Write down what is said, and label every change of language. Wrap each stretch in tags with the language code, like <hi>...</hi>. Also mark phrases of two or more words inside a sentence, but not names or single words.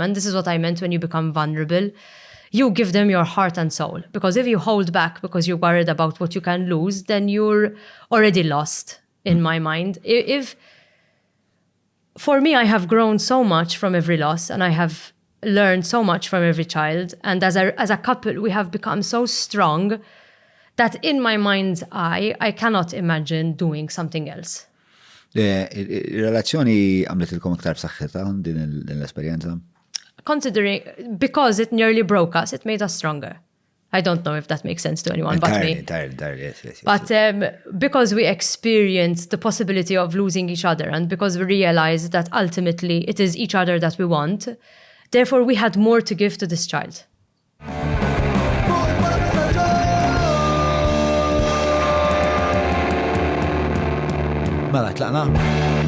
<en>And this is what I meant when you become vulnerable. You give them your heart and soul, because if you hold back because you're worried about what you can lose, then you're already lost in my mind. If for me, I have grown so much from every loss, and I have learned so much from every child. And as a couple, we have become so strong that in my mind's eye, I cannot imagine doing something else.</en> <mt>Il-relazzjoni għamletilkom iktar b'saħħitha din l-esperjenza?</mt> <en>Considering, because it nearly broke us, it made us stronger. I don't know if that makes sense to anyone but me. Entirely, yes. But because we experienced the possibility of losing each other, and because we realized that ultimately it is each other that we want, therefore we had more to give to this child.</en> <mt>Mela, tlaqna?</mt>